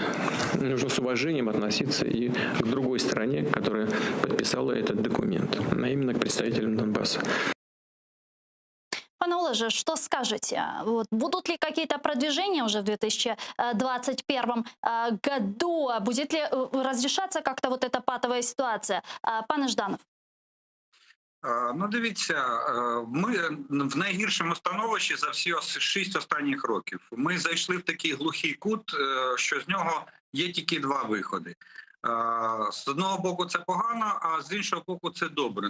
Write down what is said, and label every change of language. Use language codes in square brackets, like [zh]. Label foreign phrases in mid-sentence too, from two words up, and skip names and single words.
[ru] Нужно с уважением относиться и к другой стороне, которая подписала этот документ, а именно к представителям Донбасса. Пане Олеже, что скажете? Вот, будут ли какие-то продвижения уже в 2021 году? Будет ли разрешаться как-то вот эта патовая ситуация? Пане Жданов. [uk] Ну, дивіться, ми в найгіршому становищі за всі 6 останніх років. Ми зайшли в такий глухий кут, що з нього є тільки 2 виходи. З одного боку це погано, а з іншого боку це добре.